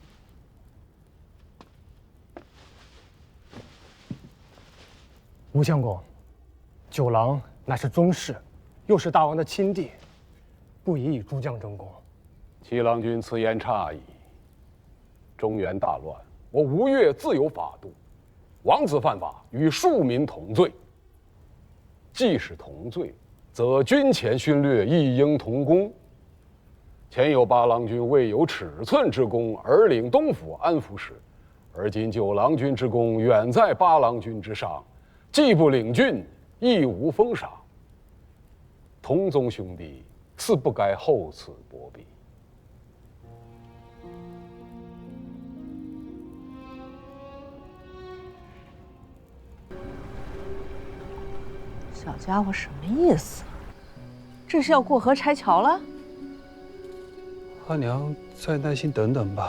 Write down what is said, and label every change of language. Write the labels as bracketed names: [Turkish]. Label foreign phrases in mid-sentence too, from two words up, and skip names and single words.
[Chinese] 吴相公，九郎乃是宗室，又是大王的亲弟，不宜与诸将争功。七郎君此言差矣。中原大亂，我吴越自有法度，王子犯法，與庶民同罪。既是同罪，則軍前勳略亦應同功。前有八郎君未有尺寸之功而領東府安撫使，而今九郎君之功遠在八郎君之上。既不領郡，亦無封賞。同宗兄弟，自不該厚此薄彼。小家伙什么意思？这是要过河拆桥了？阿娘，再耐心等等吧。